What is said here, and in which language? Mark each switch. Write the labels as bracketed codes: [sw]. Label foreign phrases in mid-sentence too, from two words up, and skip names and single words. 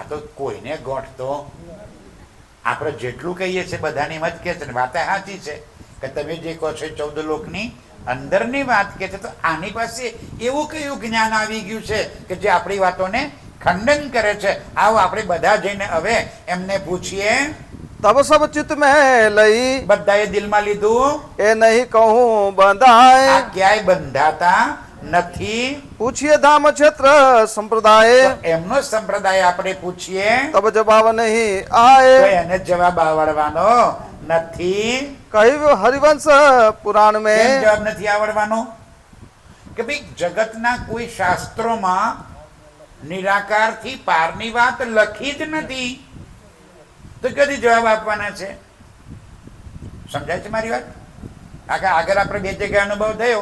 [gu] તો કોઈને ગોઠતો આપણે જેટલું કહીએ છીએ બધાની મત કે છે ને વાત સાચી છે કે તમે જે કહો છો 14 લોકની અંદરની વાત કે છે. તો આની પાસે એવું કયું જ્ઞાન આવી ગયું છે કે જે આપણી વાતોને ખંડન કરે છે? આવો આપણે બધા જઈને હવે એમને પૂછીએ. [hi] तब सब चित्त में लई [gu] બધાએ દિલમાં લીધું [hi] ए नहीं कहूँ बंधाए. [gu] આ ક્યાંય બંધાતા નથી. [hi] पूछिए धाम क्षेत्र संप्रदाय [gu] તો એમનો સંપ્રદાય આપણે પૂછીએ [hi] तब जवाब नहीं [gu] તો [hi] आए. [gu] એને જવાબ આવડવાનો નથી. [hi] कही हरिवंश पुराण [gu] કેમ [hi] में [gu] જવાબ નથી આવડવાનો? કે ભાઈ જગતના કોઈ શાસ્ત્રોમાં નિરાકારથી પારની વાત લખી જ નથી. તો કદી જવાબ આપવાના છે? સમજાય છે મારી વાત? આગળ આપણે 2 જગ્યાએ અનુભવ થયો.